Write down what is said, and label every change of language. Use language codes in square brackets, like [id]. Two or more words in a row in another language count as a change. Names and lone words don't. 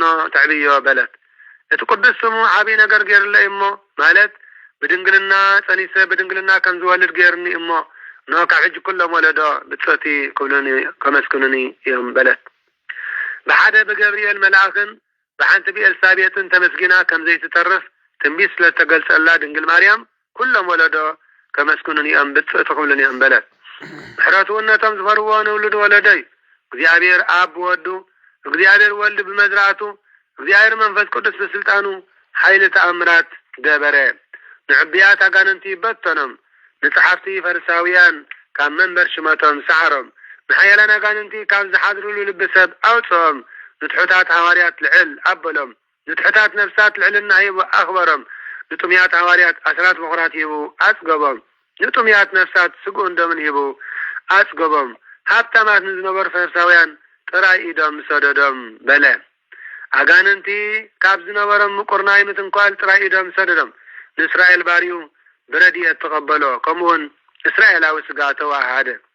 [ti] ተሕብዮ በለት እቲ ቅዱስ ስሙ ዓብይ ነገር ገይርለ እሞ ማለት ብድንግልና ጸኒሰ ብድንግልና ከም ዝወልድ ገይርኒ እሞ ኖ ካብ ሕጂ ኩሎም ወለዶ ብጽእቲ ክብሉኒ ከመስግኑኒ እዮም በለት ብሓደ ብገብርኤል መልአኽን ብሓንቲ ብኤልሳቤጥን ተመስጊና ከም ዘይትተርፍ ትንቢት ስለተገልጸላ ድንግል ማርያም ኩሎም ወለዶ ከመስግኑኒ እዮም ብጽእቲ ክብሉኒ እዮም በለት ምሕረቱ ነቶም ዝፈርዎ ንውልድ ወለደይ እግዚአብሔር አብ ወዱ እግዚአብሔር ወልድ በመዝራቱ እግዚአብሔር መንፈስ ቅዱስ በስልጣኑ ኃይል ተአምራት ገበረ ንዕብያት አጋንንቲ በተኖም ንጸሐፍቲ ፈሪሳውያን ካብ መንበር ሽመቶም ሰዓሮም ንሓያላን አጋንንቲ ካብ ዝሓድሩሉ ልብሰብ አውጾም ንትሑታት ሐዋርያት ልዕል አበሎም ንትሑታት ነፍሳት ልዕልና ሂቡ አኽበሮም ንጡምያት ሐዋርያት አስራት በኩራት ሂቡ አጽገቦም ንጡምያት ነፍሳት ስጉእ እንደምን ሂቡ አጽገቦም ሀብታማት ንዝነበሩ ፈሪሳውያን ጥራይ ኢዶም ሰደዶም በለ አጋንንቲ ካብ ዝነበሮም ምቁርናይ ምትንኳል ጥራይ ኢዶም ሰደዶም ንእስራኤል ባሪኡ ብረድኤት ተቀበሎ ከምኡውን እስራኤላዊ ስጋ ተዋሃደ